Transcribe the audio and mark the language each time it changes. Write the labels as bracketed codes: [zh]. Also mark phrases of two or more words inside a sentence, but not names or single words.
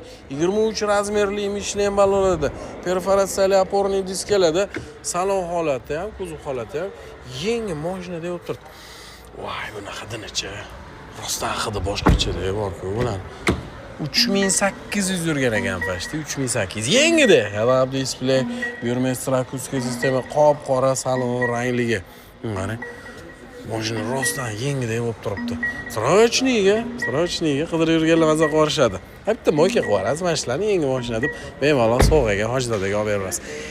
[uz] 23 razmerli Michelin ballonida, perforatsiyali oporniy diskalarda, salon holati ham, kuzov holati ham yangi mashina deb o'tirdi. Voy, bunaqa dinicha. Rostdan hidi boshqacha-da bor-ku bular. 3800 yurgan ekan pashti, 3800. Yengida. [en] Head-up display, [uz] Burmester akustika sistema, qop-qora salon rangligi. Mana mashina rostdan yengida bo'lib turibdi. Srochniga qidirib yurganlar maza qorishadi. Bitta mo'ka qilib yuborasiz, mana shularni yangi mashina deb bemalol sovg'aga, hojdodagi olib berasiz.